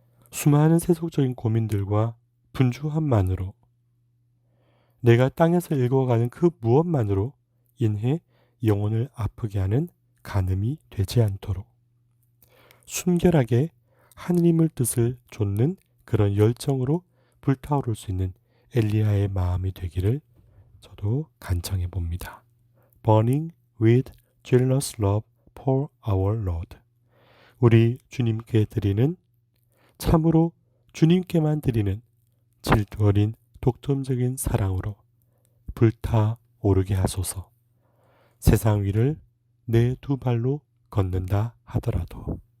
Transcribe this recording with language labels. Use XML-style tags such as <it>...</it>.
<ko>수많은 세속적인 고민들과 분주함만으로, 내가 땅에서 읽어가는 그 무엇만으로 인해 영혼을 아프게 하는 간음이 되지 않도록 순결하게 하느님의 뜻을 좇는 그런 열정으로 불타오를 수 있는 엘리야의 마음이 되기를 저도 간청해 봅니다.</ko> <en>Burning with jealous love for our Lord.</en> <ko>우리 주님께 드리는, 참으로 주님께만 드리는 질투 어린 독점적인 사랑으로 불타오르게 하소서. 세상 위를 내 두 발로 걷는다 하더라도.</ko>